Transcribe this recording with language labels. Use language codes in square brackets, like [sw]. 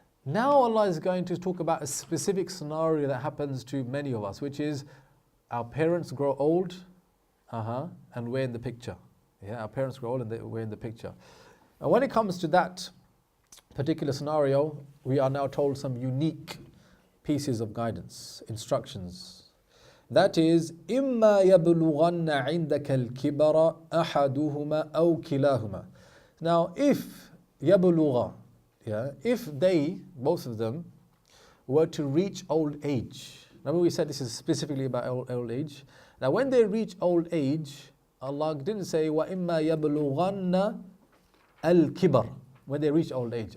[en] Now Allah is going to talk about a specific scenario that happens to many of us, which is our parents grow old, and we're in the picture. Yeah, our parents grow old and we're in the picture. And when it comes to that particular scenario, we are now told some unique pieces of guidance, instructions. That is, [ar] إِمَّا يَبْلُغَنَّ عِنْدَكَ الْكِبَرَ أَحَدُهُمَا أَوْ كِلَاهُمَا. [en] Now, if يَبْلُغَ, if they, both of them, were to reach old age. Remember we said this is specifically about old age. Now when they reach old age, Allah didn't say [ar] وَإِمَّا يَبْلُغَنَّ الْكِبَرَ, [en] when they reach old age.